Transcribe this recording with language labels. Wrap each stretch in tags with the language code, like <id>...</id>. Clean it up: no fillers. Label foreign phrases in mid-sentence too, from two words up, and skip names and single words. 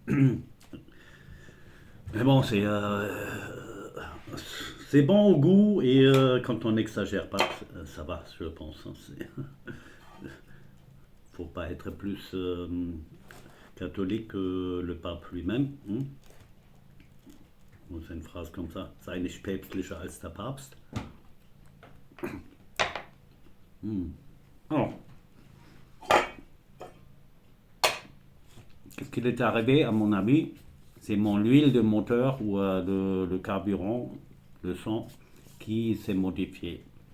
<fr>Mais bon, c'est bon au goût et quand on n'exagère pas, ça va, je pense. Hein, faut pas être plus catholique que le pape lui-même. Hein. C'est une phrase comme ça.</fr> <de>Sei nicht päpstlicher als der Papst.</de> <fr>Alors, qu'est-ce qu'il est arrivé, à mon avis? C'est mon huile de moteur ou de carburant, le sang, qui s'est modifié.</fr>